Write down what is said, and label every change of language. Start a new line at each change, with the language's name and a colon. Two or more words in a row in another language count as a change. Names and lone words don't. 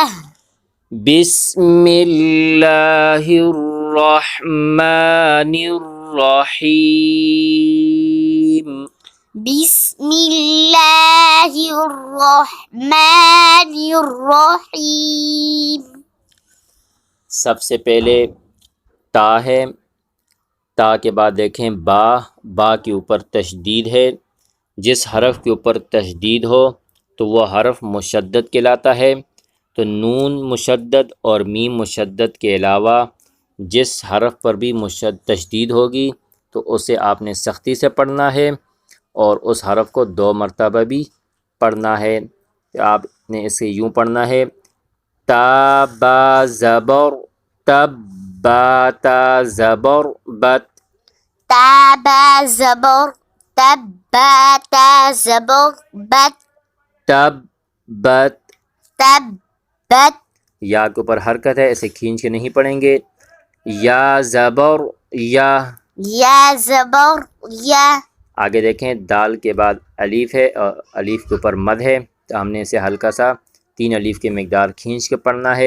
Arabic: بسم الله الرحمن الرحيم. بسم الله الرحمن الرحيم.
Urdu: سب سے پہلے تا ہے، تا کے بعد دیکھیں با کے اوپر تشدید ہے. جس حرف کے اوپر تشدید ہو تو وہ حرف مشدد کہلاتا ہے. تو نون مشدد اور میم مشدد کے علاوہ جس حرف پر بھی تشدید ہوگی تو اسے آپ نے سختی سے پڑھنا ہے اور اس حرف کو 2 مرتبہ بھی پڑھنا ہے. آپ نے اسے یوں پڑھنا ہے: تا با زبر تب، با تا زبر بت. تا با زبر تب، با تا زبر بت. تب بت. تب بت. یا کے اوپر حرکت ہے، اسے کھینچ کے نہیں پڑھیں گے. یا زبر یا. یا زبر یا. آگے دیکھیں دال کے بعد الف ہے اور الف کے اوپر مد ہے، تو ہم نے اسے ہلکا سا 3 الف کی مقدار کھینچ کے پڑھنا ہے.